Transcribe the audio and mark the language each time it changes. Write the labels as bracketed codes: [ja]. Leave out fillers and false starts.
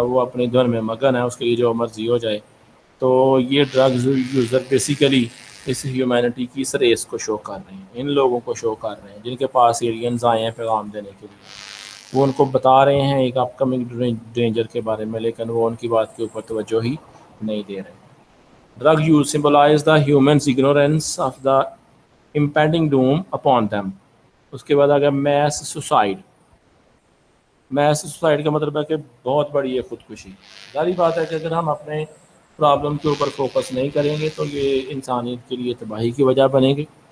[ur] وہ اپنے دھن میں مگن ہے، اس کے لیے جو مرضی ہو جائے. تو یہ ڈرگز یوزر بیسیکلی اس ہیومینٹی کی اس ریس کو شو کر رہے ہیں، ان لوگوں کو شو کر رہے ہیں جن کے پاس ایلینز آئے ہیں پیغام دینے کے لیے. وہ ان کو بتا رہے ہیں ایک اپ کمنگ ڈینجر کے بارے میں، لیکن وہ ان کی بات کے اوپر توجہ ہی نہیں دے رہے. [en] Drug use symbolises the humans ignorance of the impending doom upon them. [ur] اس کے بعد اگر میس سوسائڈ کا مطلب ہے کہ بہت بڑی ہے خودکشی. ظاہری بات ہے کہ اگر ہم اپنے پرابلم کے اوپر فوکس نہیں کریں گے تو یہ انسانیت کے لیے تباہی کی وجہ بنے گی.